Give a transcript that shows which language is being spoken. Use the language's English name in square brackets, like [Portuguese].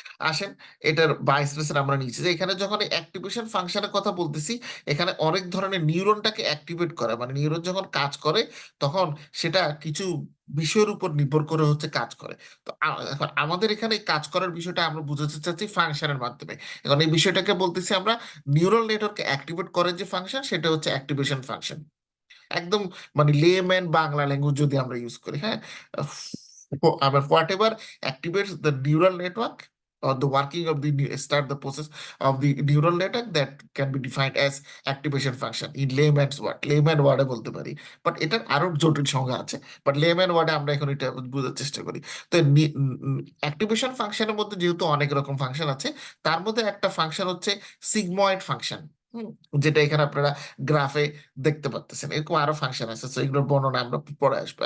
[Bangla] আসেন, এটার বাইসনেস আমরা নিচ্ছি যে এখানে যখন অ্যাক্টিভেশন ফাংশনের কথা বলতেছি, এখানে অনেক ধরনের নিউরনটাকে অ্যাক্টিভেট করে, মানে নিউরন যখন কাজ করে তখন সেটা কিছু বিষয়ের উপর নির্ভর করে হচ্ছে কাজ করে। তো এখন আমাদের এখানে এই কাজ করার বিষয়টা আমরা বুঝাতে চাচ্ছি ফাংশনের মাধ্যমে। এখন এই বিষয়টাকে বলতেছি আমরা নিউরাল নেটওয়ার্ককে অ্যাক্টিভেট করে যে ফাংশন, সেটা হচ্ছে অ্যাক্টিভেশন ফাংশন। একদম মানে লেম্যান বাংলা ল্যাঙ্গুয়েজ যদি আমরা ইউজ করি, হ্যাঁ, আবার [English] whatever activates the neural network or the working of the start the process of the neural network, that can be defined as activation function in layman's word, layman [Bangla] ওয়ার্ডে বলতে পারি। But এটার আরো জটিল সংজ্ঞা আছে, বাট লেম্যান ওয়ার্ডে আমরা এখন এটা বোঝার চেষ্টা করি। তো অ্যাক্টিভেশন ফাংশনের মধ্যে যেহেতু অনেক রকম ফাংশন আছে, তার মধ্যে একটা ফাংশন হচ্ছে সিগময়েড ফাংশন। হুম, যেটা এখানে আপনারা গ্রাফে দেখতে পাচ্ছেন। এরকম আরো ফাংশন আছে, তো এগুলোর বর্ণনা আমরা পরে আসবো।